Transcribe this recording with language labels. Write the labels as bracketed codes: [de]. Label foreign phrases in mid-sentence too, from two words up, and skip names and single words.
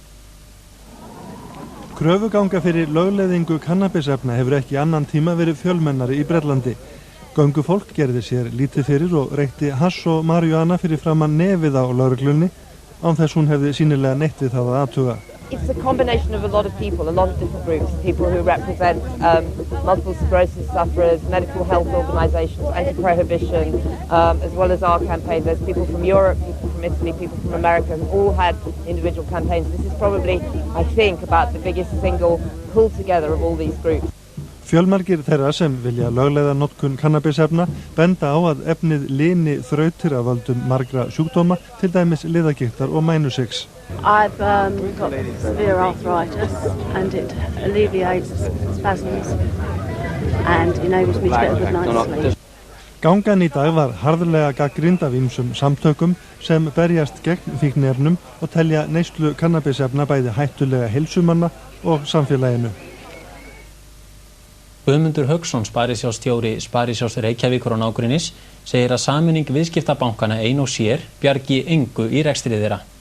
[is] Kröfuganga fyrir lögleiðingu kannabisefna hefur ekki annan tíma verið fjölmennari í Bretlandi. Göngufólk gerði sér lítið fyrir og reykti hass og marihuana fyrir framan nefið á lögreglunni án þess hún hefði sýnilega neitt við það að athuga. [en] It's a combination of a lot of people, a lot of different groups, people who represent multiple sclerosis sufferers, medical health organisations, anti-prohibition, as well as our campaign. There's people from Europe, people from Italy, people from America who all had individual campaigns. This is probably, I think, about the biggest single pull together of all these groups. [is] Fjölmargir þeirra sem vilja lögleiða notkun kannabisefna benda á að efnið lini þrautir af völdum margra sjúkdóma, til dæmis liðagigtar og mænusyks. [en] I've got severe arthritis and it alleviates spasms and enables me to get a good night's sleep. [is] Gangan í dag var harðlega gagnrýnd af ýmsum samtökum sem berjast gegn fíkniefnum og telja neyslu kannabisefna bæði hættulega heilsumanna og samfélaginu. Guðmundur Hauksson, sparisjóðsstjóri Sparisjóðs Reykjavíkur og nágrennis, segir að sameining viðskiptabankana ein og sér bjargi engu í rekstri þeirra.